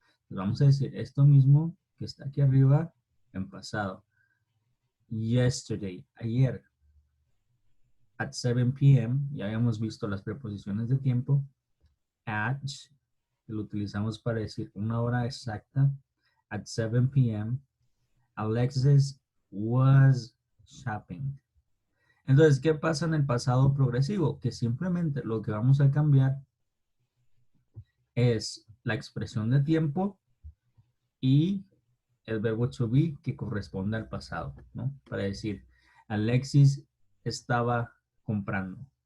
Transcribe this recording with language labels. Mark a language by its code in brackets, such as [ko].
[es] Pues vamos a decir esto mismo que está aquí arriba en pasado. Yesterday, ayer, [en] at 7 p.m., [es] ya habíamos visto las preposiciones de tiempo. At, que lo utilizamos para decir una hora exacta. [en] At 7 p.m., Alexis was shopping. [es] Entonces, ¿qué pasa en el pasado progresivo? Que simplemente lo que vamos a cambiar es la expresión de tiempo y el verbo to be que corresponde al pasado, ¿no? Para decir, Alexis estaba comprando.